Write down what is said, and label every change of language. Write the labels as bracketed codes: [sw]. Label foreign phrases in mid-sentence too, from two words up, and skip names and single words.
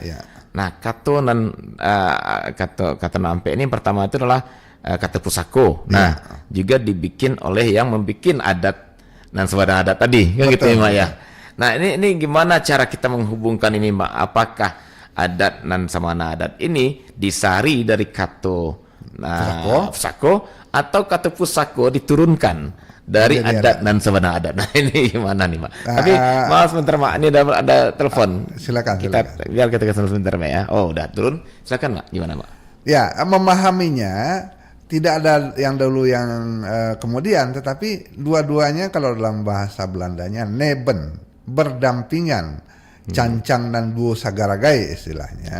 [id] Nah [min] kato nanampe [id] ini pertama itu adalah [min] kato pusako. [id] Nah juga dibikin oleh yang membikin [min] adat dan sabana adat [id] tadi kan. Betul. Gitu ya Mak ya. Nah ini gimana cara kita menghubungkan ini Mak? Apakah [min] adat dan sabana adat [id] ini disari dari [min] kato pusako [id] atau [min] kato pusako [id] diturunkan dari [min] adat dan sabana adat? [id] Nah ini gimana nih Mak? Tapi maaf sebentar Mak, ini ada telepon. Silakan. Biar kita kasih sebentar Mak ya. Oh udah turun, silakan Mak, gimana Mak? Ya, memahaminya tidak ada yang dahulu yang kemudian, tetapi dua-duanya kalau dalam bahasa Belandanya neben, berdampingan, [min] cancang dan duo sagaragai [id] istilahnya.